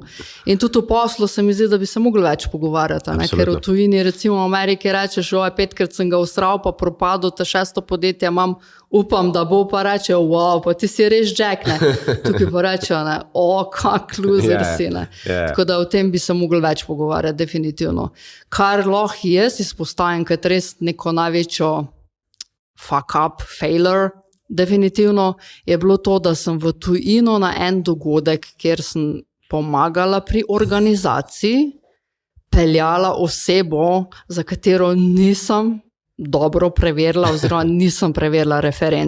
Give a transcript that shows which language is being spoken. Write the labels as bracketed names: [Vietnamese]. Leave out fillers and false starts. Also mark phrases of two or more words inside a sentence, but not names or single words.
[Slovenian] In tudi v poslu se mi zdi, da bi se mogli več pogovarjati, ker v tujini, recimo v Ameriki rečeš, 5krat sem ga usral, pa propadel, ta 6. podjetje imam, upam, da bo, pa reče, wow, pa ti si res Jack, tukaj pa reče, kak loser si, Tako da o tem bi se mogli več pogovarjati, definitivno. Kar lahko jaz izpostavim, kot res neko največjo [English] fuck up, failure, [Slovenian] definitivno, je bilo to, da sem v tujino na en dogodek, kjer sem pomagala pri organizaciji, peljala osebo, za katero nisem dobro preverila, oziroma nisem preverila referenc.